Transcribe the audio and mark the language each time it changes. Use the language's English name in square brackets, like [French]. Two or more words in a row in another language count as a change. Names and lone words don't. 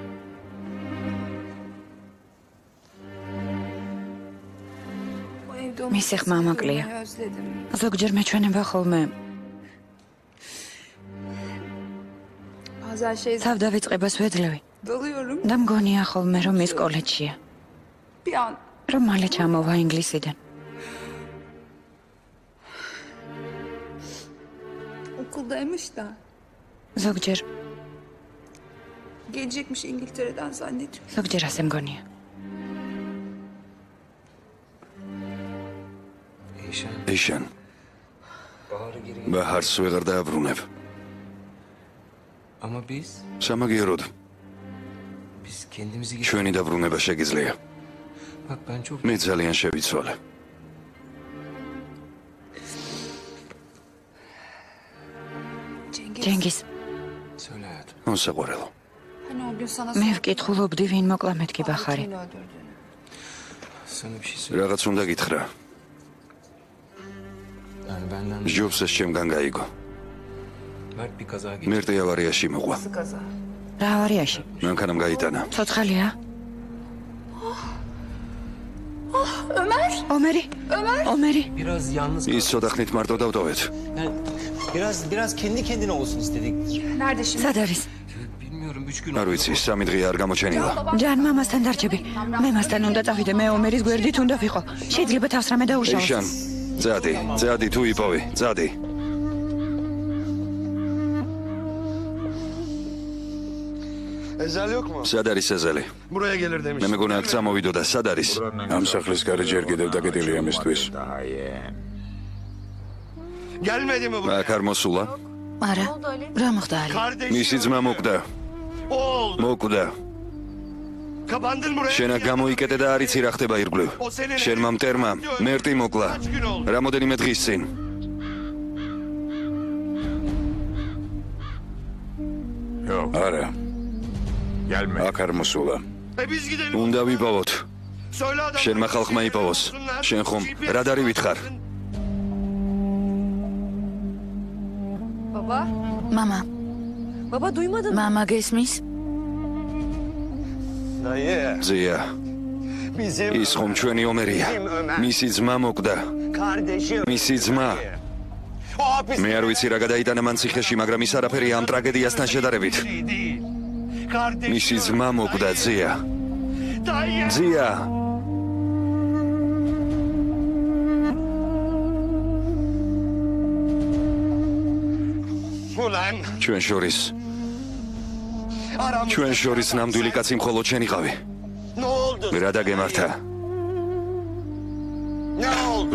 [Georgian] მისი ხმა მაკლია. ზოგჯერ მეჩვენება ხოლმე. თავდავიწყებას ვეძლევი. და მგონია ხოლმე რომ ის კოლეჯშია. რომ მალე ჩამოვა ინგლისიდან. [Turkish] Okuldaymış da. [Georgian] ზოგჯერ. [Turkish] Gelecekmiş İngiltere'den zannediyorum. [Georgian] ზოგჯერ ასე მგონია. ეშან. ბაჰარს ვეღარ დააბრუნებ. [Turkish] Ama biz? [Georgian] სამაგიეროდ. ჩვენი დაბრუნება შეგიძლია. მე ძალიან შევიცვალე. ჯენგიზ. მოსაყვარელო. მე ვკითხულობდი ვინ მოკლა მეთქი ბახარი. რაღაც უნდა გითხრა. ჯობს ეს ჩემგან გაიგო. მერტი ავარიაში მოყვა. რა ავარიაში? მანქანამ გაიტანა. ცოცხალია? ომერი? ომeri? ის ცოტა ხნით მარტო დავტოვეთ. [Turkish] Biraz kendi kendine olsun istedik. Nerede şimdi? [Georgian] სად არის? არ ვიცი, 3 დღე არ გამოჩენილა. ჯან მამასთან დარჩები. მე მასთან უნდა წავიდე, მე ომერის გვერდით უნდა ვიყო. შეიძლება თავს რამე დაუშავოს. ეშან, წადი თუ იპოვე, წადი. [Turkish] Ezeli yok mu? [Georgian] სად არის ეზელი? [Turkish] Buraya gelir demiş. [Georgian] მე მეგონა აქ წამოვიდოდა, სად არის? ამ სახლის გარე ჯერ კიდევ დაკეტილია მისთვის. [Turkish] Gelmedi mi buraya? [Georgian] აქ არ მოსულა? არა. რა მოხდა ალი? მისი ძმა მოკვდა. მოკვდა. [Turkish] Kapandın buraya. [Georgian] შენ აქ გამოიკეტე და არიცი რა ხდება ირგვლივ. შენმა მტერმა მერტი მოკლა. რამოდენიმე დღის წინ. არა. აქ არ მოსულა. [Turkish] Biz gidelim. [Georgian] უნდა ვიპოვოთ. [Turkish] Söyle adam. [Georgian] შენმა ხალხმა იპოვოს. შენ ხომ რა დარივით ხარ? [Turkish] Baba. [Georgian] მამა. [Turkish] Baba duymadın mı? [Georgian] მამა გესმის? [Turkish] Dayı. [Georgian] ზია, [Turkish] Bizim [Georgian] ის ხომ ჩვენი ომერია. მისი ძმა მოკვდა. [Turkish] kardeşim. [Georgian] მისი ძმა. [Turkish] O hapis. [Georgian] მე არ ვიცი რა გადაიტანა მან ციხეში, მაგრამ ის არაფერია ამ ტრაგედიასთან შედარებით. [Turkish] Kardeşim. [Georgian] მისი ძმა მოკვდა, ზია. [Turkish] Dayı. [Georgian] ზია. [Turkish] Ulan. [Georgian] ჩვენ შორის ნამდვილი კაცი მხოლოდ შენ იყავი. [Turkish] Ne oldu? [Georgian] რა დაგემართა? [Turkish] Ne oldu?